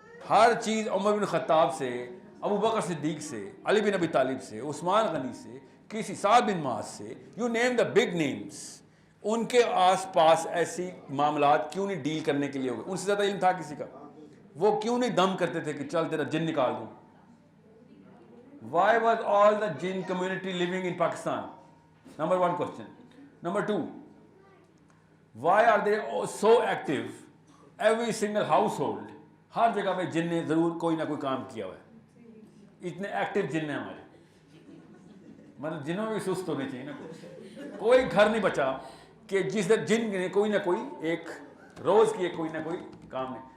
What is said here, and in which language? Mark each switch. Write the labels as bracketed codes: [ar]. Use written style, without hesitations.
[ur] ہر چیز عمر بن خطاب سے, ابو بکر صدیق سے, علی بن ابی طالب سے, عثمان غنی سے, کسی سعد بن معاذ سے, [en] you name the big names, [ur] ان کے آس پاس ایسی معاملات کیوں نہیں ڈیل کرنے کے لیے ہوگئے؟ ان سے زیادہ علم تھا کسی کا؟ وہ کیوں نہیں دم کرتے تھے کہ چل تیرا جن نکال دوں؟ [en] Why was all the jinn community living in Pakistan? Number one question. Number two, why are they so active? Every single household, [ur] ہر جگہ پہ جن نے ضرور کوئی نہ کوئی کام کیا ہوا ہے. اتنے ایکٹیو جن ہیں ہمارے, مطلب جنوں میں بھی سست ہونے چاہیے نا. کوئی گھر نہیں بچا کہ جس در جن نے کوئی نہ کوئی ایک روز کی کوئی نہ کوئی کام نہیں.